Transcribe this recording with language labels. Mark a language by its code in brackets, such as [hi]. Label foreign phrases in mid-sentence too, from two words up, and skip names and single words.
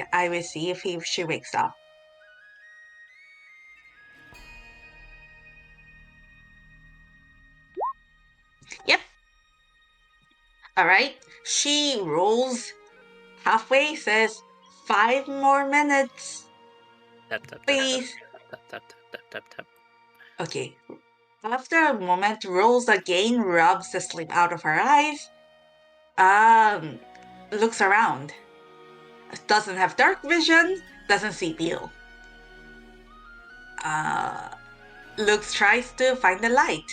[en] I will see if she wakes up. Yep. All right. She rolls halfway, says 5 more minutes. Tap tap tap Please. tap tap tap tap tap tap. Okay. After a moment, rolls again, rubs the sleep out of her eyes. Looks around. Doesn't have dark vision, doesn't see Beale. Tries to find the light.